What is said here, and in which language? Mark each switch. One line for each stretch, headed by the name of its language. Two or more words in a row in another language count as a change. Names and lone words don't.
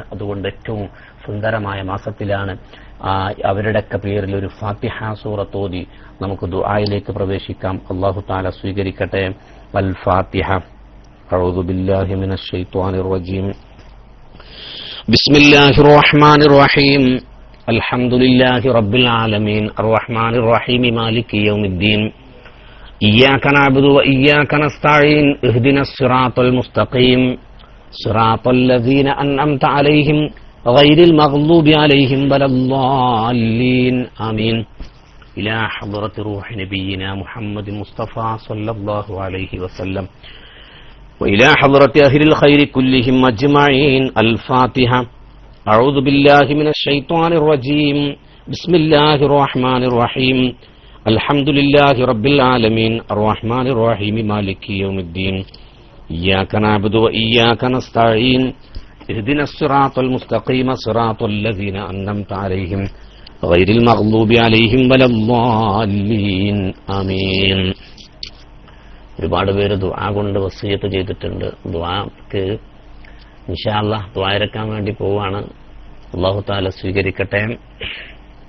Malayalam: അതുകൊണ്ട് ഏറ്റവും സുന്ദരമായ മാസത്തിലാണ്. അവരുടെയൊക്കെ പേരിൽ ഒരു ഫാത്തിഹ സൂറത്ത് ഓതി നമുക്ക് ദുആയിലേക്ക് പ്രവേശിക്കാം.
Arabic: الله تعالى സ്വീകരിക്കട്ടെ. الفاتحة. أعوذ بالله من الشيطان الرجيم. بسم الله الرحمن الرحيم. الحمد لله رب العالمين الرحمن الرحيم مالك يوم الدين. إياك نعبد وإياك نستعين اهدنا الصراط المستقيم صراط الذين أنعمت عليهم غير المغضوب عليهم ولا الضالين آمين. إلى حضرة روح نبينا محمد مصطفى صلى الله عليه وسلم وإلى حضرة أهل الخير كلهم أجمعين. الفاتحة. أعوذ بالله من الشيطان الرجيم. بسم الله الرحمن الرحيم. الحمد لله رب العالمين الرحمن الرحيم مالك يوم الدين. إياك نعبد وإياك نستعين. اهدنا الصراط المستقيم صراط الذين أنعمت عليهم غير المغضوب عليهم ولا الضالين. آمين.
Malayalam: ഒരുപാട് പേര് ദുആ കൊണ്ട് വസിയത്ത് ചെയ്തിട്ടുണ്ട്. ദുആക്ക്
Arabic: إن شاء الله
Malayalam: ദുആ ഇറക്കാൻ വേണ്ടി പോവാണ്.
Arabic: الله تعالى സ്വീകരിക്കട്ടെ.